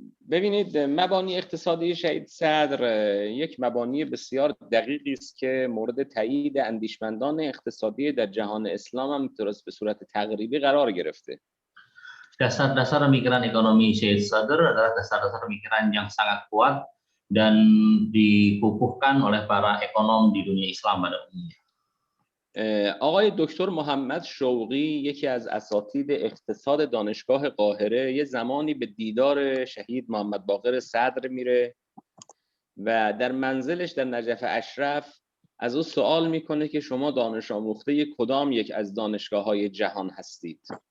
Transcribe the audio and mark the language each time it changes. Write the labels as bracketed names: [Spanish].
[Persian] ببینید مبانی اقتصادی شهید صدر یک مبانی بسیار دقیقی است که مورد تایید اندیشمندان اقتصادی در جهان اسلام هم به صورت تقریبی قرار گرفته. [Indonesian] Dasar-dasar pemikiran ekonomi Syahid Sadr adalah dasar-dasar pemikiran yang sangat kuat dan dikukuhkan oleh para ekonom di dunia Islam pada umumnya. [Persian] آقای دکتر محمد شوقی یکی از اساتید اقتصاد دانشگاه قاهره یه زمانی به دیدار شهید محمد باقر صدر میره و در منزلش در نجف اشرف از او سوال میکنه که شما دانش آموخته کدام یک از دانشگاه‌های جهان هستید؟